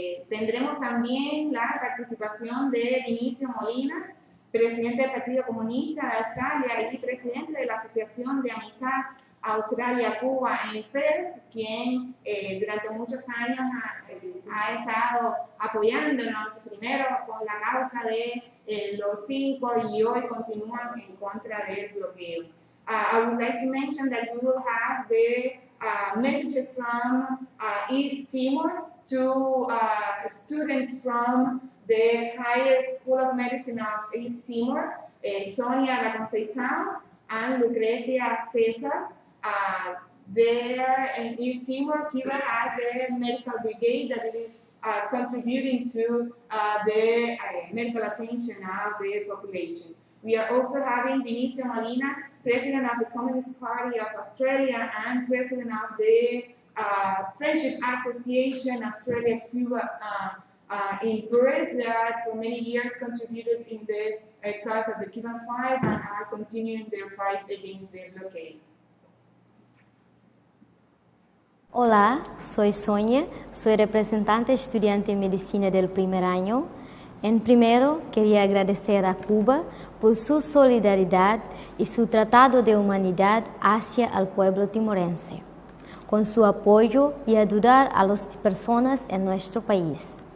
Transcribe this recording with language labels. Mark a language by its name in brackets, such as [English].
[Spanish] Tendremos también la participación de Vinicio Molina, presidente del Partido Comunista de Australia y presidente de la Asociación de Amistad Australia-Cuba en Perth, quien durante muchos años ha estado apoyándonos primero con la causa de los 5 y hoy continúan en contra del bloqueo. [English] I would like to mention that we will have the messages from East Timor to students from the Higher School of Medicine of East Timor, Sonia La Conceizao and Lucrecia Cesar. There in East Timor, Cuba has the medical brigade that is contributing to the medical attention of the population. We are also having Vinicio Molina, President of the Communist Party of Australia and President of the Friendship Association Australia-Cuba in Perth, that for many years contributed in the cause of the Cuban fight and are continuing their fight against the blockade. [Spanish] Hola, soy Sonia, soy representante estudiante de medicina del primer año. En primero, quería agradecer a Cuba por su solidaridad y su tratado de humanidad hacia el pueblo timorense, con su apoyo y ayudar a las personas en nuestro país.